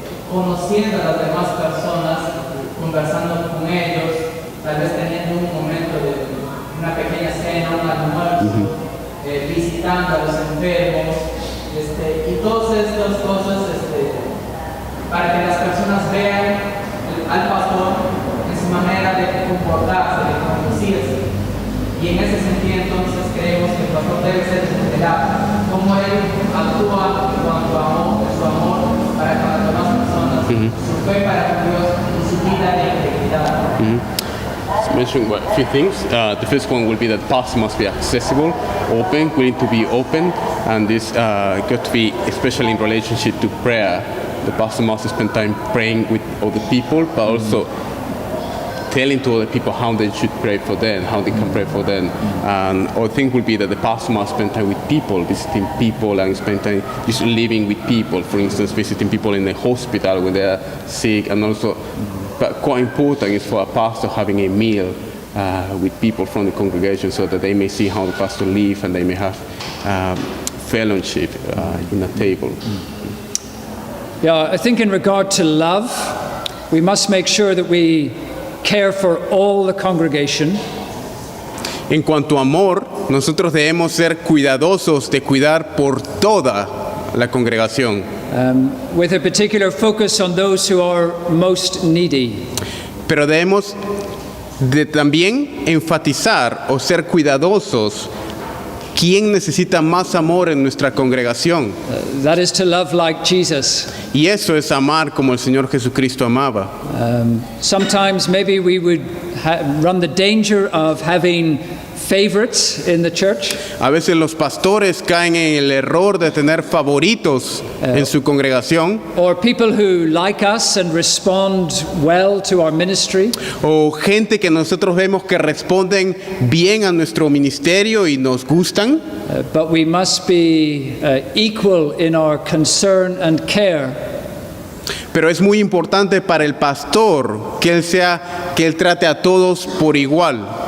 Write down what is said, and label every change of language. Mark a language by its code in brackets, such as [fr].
[es] conociendo a las demás personas, conversando con ellos, tal vez teniendo un momento de una pequeña cena, un almuerzo, visitando a los enfermos, y todas estas cosas para que las personas vean al pastor en su manera de comportarse, de conducirse. Y en ese sentido entonces creemos que el pastor debe ser vulnerable, como él actúa en cuanto a amor, su amor para con las demás personas, su fe para con Dios y su vida de integridad. [en] Mention a few things. The first one will be that pastor must be accessible, open, willing to be open, and this got to be especially in relationship to prayer. The pastor must spend time praying with other people, but also telling to other people how they should pray for them, how they can pray for them. And other thing will be that the pastor must spend time with people, visiting people and spend time just living with people. For instance, visiting people in the hospital when they are sick, and also, but quite important is for a pastor having a meal with people from the congregation so that they may see how the pastor lives and they may have fellowship in a table. Yeah, I think in regard to love, we must make sure that we care for all the congregation. [es] En cuanto a amor, nosotros debemos ser cuidadosos de cuidar por toda la congregación. [en] With a particular focus on those who are most needy. [es] Pero debemos también enfatizar o ser cuidadosos quién necesita más amor en nuestra congregación. [en] That is to love like Jesus. [es] Y eso es amar como el Señor Jesucristo amaba. [en] Sometimes maybe we would run the danger of having favorites in the church. [es] A veces los pastores caen en el error de tener favoritos en su congregación. [en] Or people who like us and respond well to our ministry. [es] O gente que nosotros vemos que responden bien a nuestro ministerio y nos gustan. [en] But we must be equal in our concern and care. [es] Pero es muy importante para el pastor que él trate a todos por igual.